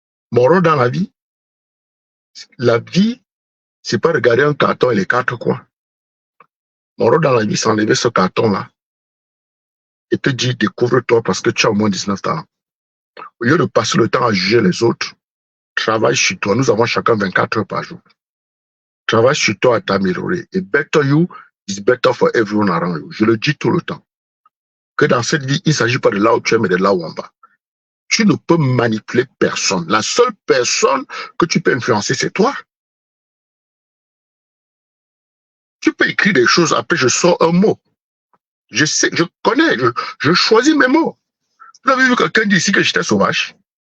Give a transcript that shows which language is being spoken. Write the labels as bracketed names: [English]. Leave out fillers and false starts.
[French] Mon rôle dans la vie, c'est pas regarder un carton et les quatre coins. Mon rôle dans la vie, c'est enlever ce carton-là et te dire, découvre-toi parce que tu as au moins 19 ans. Au lieu de passer le temps à juger les autres, travaille sur toi. Nous avons chacun 24 heures par jour. Travaille sur toi à t'améliorer. [English] Et better you is better for everyone around you. [French] Je le dis tout le temps. Que dans cette vie, il ne s'agit pas de là où tu es, mais de là où en bas. Tu ne peux manipuler personne. La seule personne que tu peux influencer, c'est toi. Tu peux écrire des choses, après je sors un mot. Je sais, je connais, je choisis mes mots. Vous avez vu quelqu'un dire ici que j'étais sauvage?